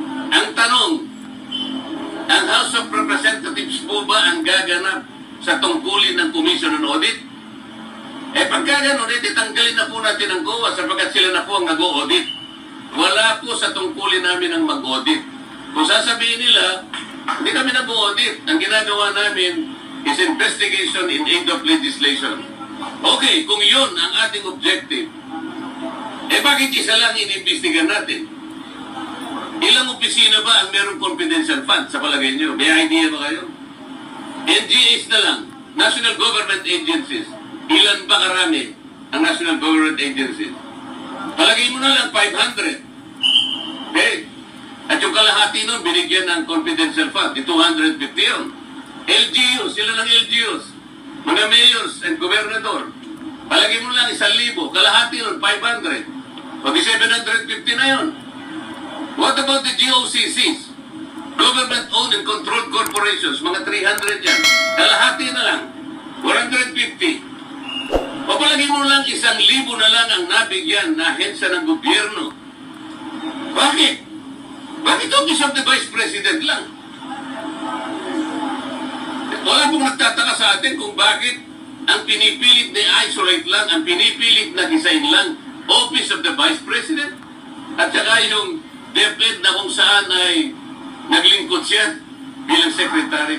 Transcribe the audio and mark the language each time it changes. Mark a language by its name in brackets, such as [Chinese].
[Filipino] Ang tanong, ang House of Representatives po ba ang gaganap sa tungkulin ng Commission on Audit? Pagka ganun, tanggalin na po natin ang GOA sapagkat sila na po ang nag-audit. Wala po sa tungkulin namin ang mag-audit. Kung sasabihin nila, hindi kami nag-audit. Ang ginagawa namin [English] is investigation in aid of legislation. [Filipino] Okay, kung yun ang ating objective, bakit isa lang inimbestigan natin? Ilang opisina ba ang merong confidential fund sa palagay nyo? May idea ba kayo? NGAs na lang, National Government Agencies. Ilan ba karami ang National Government Agencies? Palagay mo na lang, 500. Okay? At yung kalahati nun, binigyan ng confidential fund, di 250 yun. LGUs, sila ng LGUs. Mga mayors and gobernador. Palagi mo lang 1,000, kalahati nun, 500. O di 750 na yun. [English] What about the GOCCs? Government-owned and controlled corporations, [Filipino] mga 300 yan. Kalahati na lang, 150. O palagi mo lang 1,000 na lang ang nabigyan na ahensya ng gobyerno. Bakit? Bakit Office of the Vice President lang? Wala pong nagtataka sa atin kung bakit ang pinipilit na isolate lang, ang pinipilit na design lang, Office of the Vice President. At saka yung DepEd na kung saan ay naglingkod siya bilang Secretary.